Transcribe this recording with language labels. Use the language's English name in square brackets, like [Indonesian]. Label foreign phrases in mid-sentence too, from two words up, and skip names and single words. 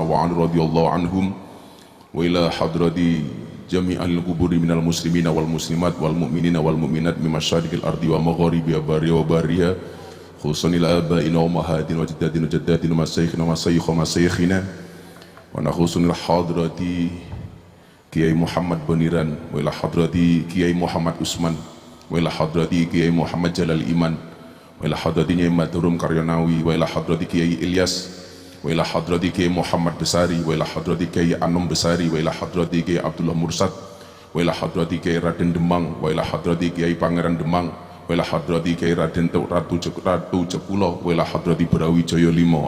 [Arabic] وعلي رضي الله عنهم وإلى حضرة جميع القبور من المسلمين والمسلمات والمؤمنين والمؤمنات من مشارق الأرض ومغاربها برها وبرها خصوصا إلى آبائنا وأمهاتنا وجداتنا وجداتنا ومشايخنا ومشايخنا ونخص إلى حضرة Kiai Muhammad Boniran wa ila hadrati Kiai Muhammad Usman wa ila hadrati Kiai Muhammad Jalal Iman wa ila hadrati Nyai Madhurum Karyanawi wa ila hadrati Kiai Ilyas wa ila hadrati Kiai Muhammad Besari wa ila hadrati Kiai Anom Besari wa ila hadrati Kiai Abdullah Mursad wa ila hadrati Kiai Raden Demang wa ila hadrati Kiai Pangeran Demang wa ila hadrati Kiai Raden Ratu Jekulo wa ila hadrati Brawijaya Lima.